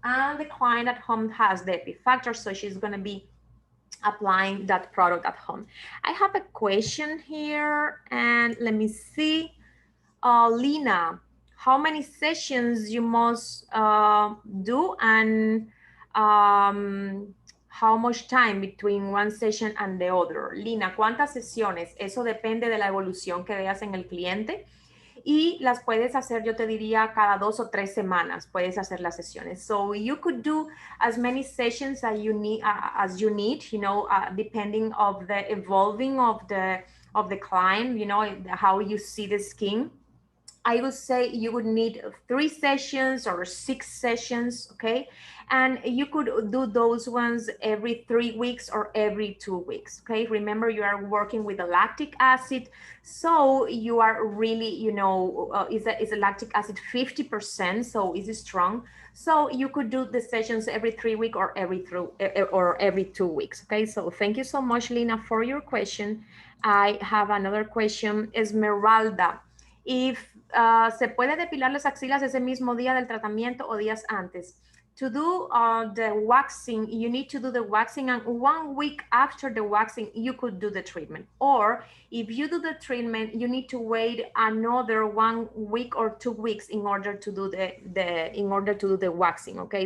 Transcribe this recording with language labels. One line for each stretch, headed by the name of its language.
English: And the client at home has the Epifactor, so she's going to be applying that product at home. I have a question here, and let me see. Lina, how many sessions you must do, and how much time between one session and the other?
Spanish: Lina, ¿cuántas sesiones? Eso depende de la evolución que veas en el cliente. Y las puedes hacer, yo te diría, cada 2 o 3 semanas puedes hacer las sesiones.
English: So you could do as many sessions as you need, you know, depending of the evolving of the client, you know, how you see the skin. I would say you would need 3 sessions or 6 sessions, okay? And you could do those ones every 3 weeks or every 2 weeks, okay? Remember, you are working with the lactic acid, so you are really, you know, is a lactic acid 50%, so is it strong? So you could do the sessions every 3 weeks or every 2 weeks, okay? So thank you so much, Lina, for your question. I have another question, Esmeralda.
Spanish: If se puede depilar las axilas ese mismo día del tratamiento o días antes.
English: To do the waxing, you need to do the waxing, and 1 week after the waxing, you could do the treatment. Or if you do the treatment, you need to wait another 1 week or 2 weeks in order to do the waxing, okay?